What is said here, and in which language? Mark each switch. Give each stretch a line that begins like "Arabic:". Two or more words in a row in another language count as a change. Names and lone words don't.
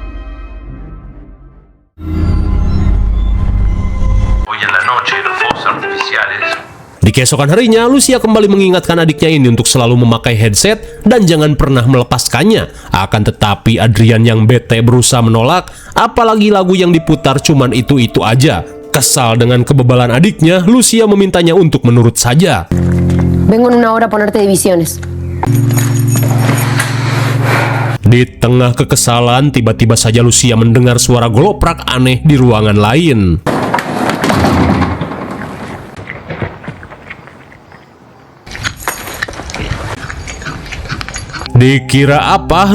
Indonesian: Di keesokan harinya, Lucia kembali mengingatkan adiknya ini untuk selalu memakai headset dan jangan pernah melepaskannya. Akan tetapi Adrian yang bete berusaha menolak, apalagi lagu yang diputar cuman itu-itu aja. Kesal dengan kebebalan adiknya, Lucia memintanya untuk menurut saja.
Spanish: Vengo en una hora a ponerte divisiones.
Indonesian: Di tengah kekesalan, tiba-tiba saja Lucia mendengar suara geloprak aneh di ruangan lain. Dikira apa?